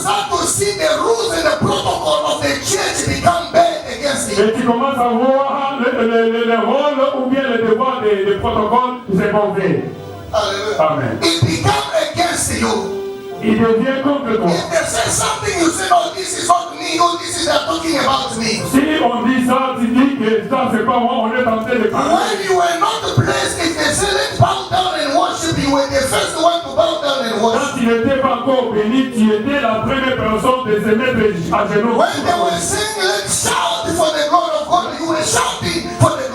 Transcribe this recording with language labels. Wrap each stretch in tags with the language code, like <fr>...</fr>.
<en>start to see the rules and the protocol of the church become bad against him.</en> <fr>et tu commences à voir le rôle ou bien le devoir des protocoles, c'est mauvais. Hallelujah. Amen.</fr> <en>It become against you.</en> <fr>Il devient contre toi.</fr> <en>If they say something, you say, no, this is not me. Oh, this is they're talking about me.</en> <fr>Si on dit ça, tu dis que ça c'est pas moi, on est en train de parler.</fr> <en>When you were not blessed, if they say, let's bow down and worship, you were the first one to bow down and worship.</en> <fr>Quand tu n'étais pas encore béni, tu étais la première personne de se mettre à genoux.</fr> <en>When they were saying, let's shout for the glory of God, you were shouting for</en>